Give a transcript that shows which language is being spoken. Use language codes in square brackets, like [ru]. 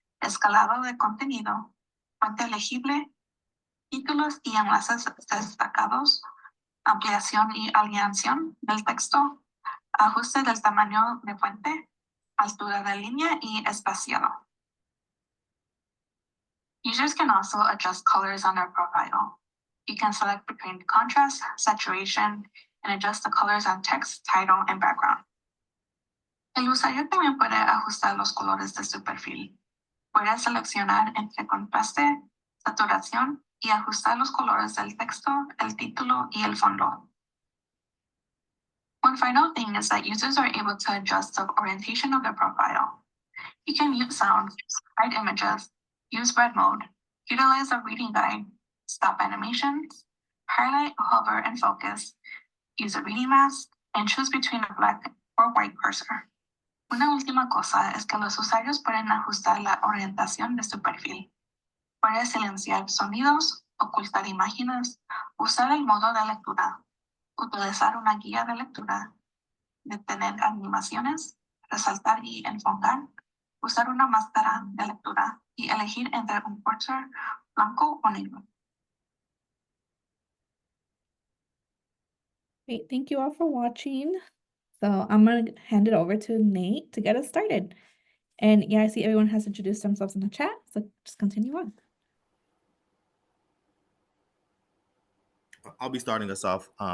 [es] escalado de contenido, fuente legible, títulos y enlaces destacados, ampliación y alineación del texto, ajuste del tamaño de fuente, altura de línea y espaciado. [en] Users can also adjust colors on their profile. You can select between contrast, saturation, and adjust the colors on text, title, and background. [es] El usuario también puede ajustar los colores de su perfil. Puede seleccionar entre contraste, saturación y ajustar los colores del texto, el título y el fondo. [en] One final thing is that users are able to adjust the orientation of their profile. You can mute sound, hide images, use red mode, utilize a reading guide, stop animations, highlight, hover, and focus, use a reading mask, and choose between a black or white cursor. [es] Una última cosa es que los usuarios pueden ajustar la orientación de su perfil. Puede silenciar sonidos, ocultar imágenes, usar el modo de lectura, utilizar una guía de lectura, detener animaciones, resaltar y enfocar, usar una máscara de lectura y elegir entre un cursor blanco o negro. [en] Great, thank you all for watching. So I'm gonna hand it over to Nate to get us started. And yeah, I see everyone has introduced themselves in the chat, so just continue on. I'll be starting us off.